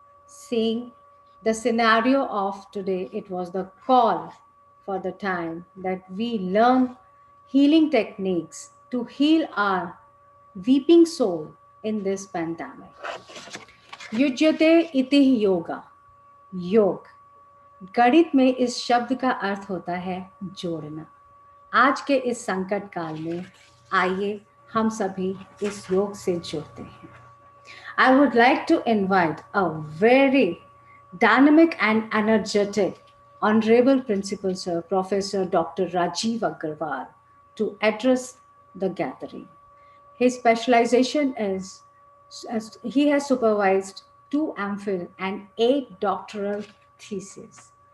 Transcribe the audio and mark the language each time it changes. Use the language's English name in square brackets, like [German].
[English] Seeing the scenario of today, it was the call for the time that we learn healing techniques to heal our weeping soul in this pandemic. [Sanskrit] युज्यते इति योगा, योग। [Hindi] गणित में इस शब्द का अर्थ होता है जोड़ना। आज के इस संकट काल में आइए हम सभी इस योग से जुड़ते हैं। [English] I would like to invite a very dynamic and energetic Honorable Principal Sir, Professor Dr. Rajiv Agarwal, to address the gathering. His specialization is, he has supervised 2 MPhil and 8 doctoral theses.